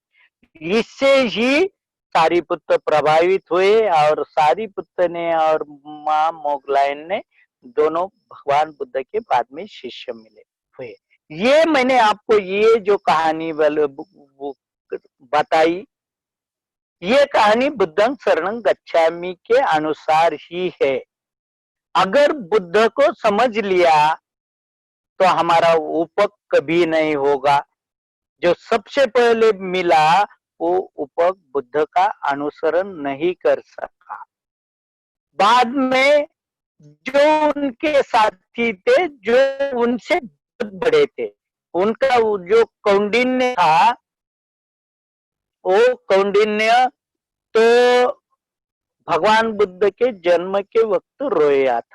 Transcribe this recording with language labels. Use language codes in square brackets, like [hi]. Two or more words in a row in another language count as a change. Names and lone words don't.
[hi] इससे ही सारिपुत्त प्रभावित हुए और सारिपुत्त ने और माँ मोगलायन ने दोनों भगवान बुद्ध के बाद में शिष्य मिले हुए। ये मैंने आपको ये जो कहानी बताई, ये कहानी [pi] बुद्धं शरणं गच्छामि [hi] के अनुसार ही है। अगर बुद्ध को समझ लिया तो हमारा उपक कभी नहीं होगा। जो सबसे पहले मिला वो उपक बुद्ध का अनुसरण नहीं कर सका। बाद में जो उनके साथी थे, जो उनसे बहुत बड़े थे, उनका जो कौंडिन्य था, वो कौंडिन्य तो भगवान बुद्ध के जन्म के वक्त रोया था।